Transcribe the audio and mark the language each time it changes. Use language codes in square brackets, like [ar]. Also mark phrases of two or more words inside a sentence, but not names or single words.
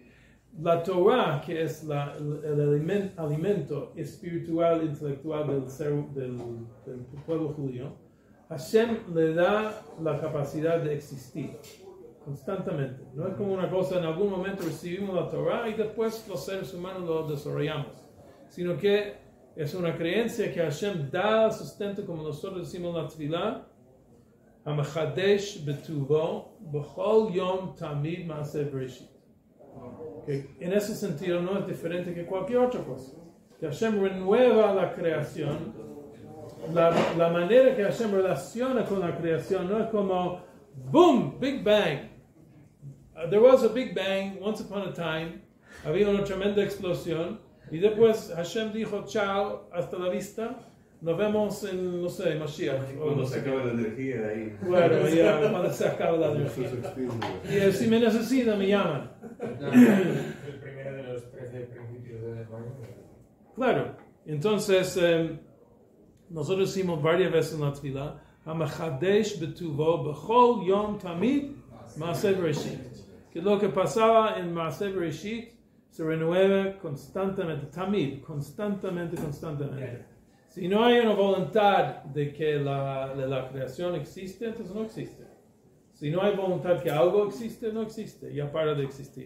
[es] La Torah, que es el alimento espiritual, intelectual del pueblo judío, Hashem le da la capacidad de existir constantemente. No es como una cosa, en algún momento recibimos la Torah y después los seres humanos lo desarrollamos, sino que es una creencia que Hashem da sustento, como nosotros decimos en la Tefilá, [he] המחדש בטובו בכל יום תמיד מעשה בראשית. [es] Que en ese sentido no es diferente que cualquier otra cosa. Que Hashem renueva la creación. La manera que Hashem relaciona con la creación no es como boom, Big Bang. [en] There was a Big Bang once upon a time. [es] Había una tremenda explosión y después Hashem dijo chao, hasta la vista. Nos vemos en, no sé, Mashiach. Cuando se acaba la energía ahí. Bueno, ya cuando se acaba la energía. Y si me necesitan, me llaman. El primero de los 13 principios de desarrollo. Claro, entonces nosotros decimos varias veces en la Tefilá, [he] המחדש בטובו בכל יום תמיד מעשה בראשית. [es] Que lo que pasaba en [he] מעשה בראשית [es] se renueva constantemente, tamid, constantemente. Si no hay una voluntad de que la creación existe, entonces no existe. Si no hay voluntad que algo existe, no existe, ya para de existir.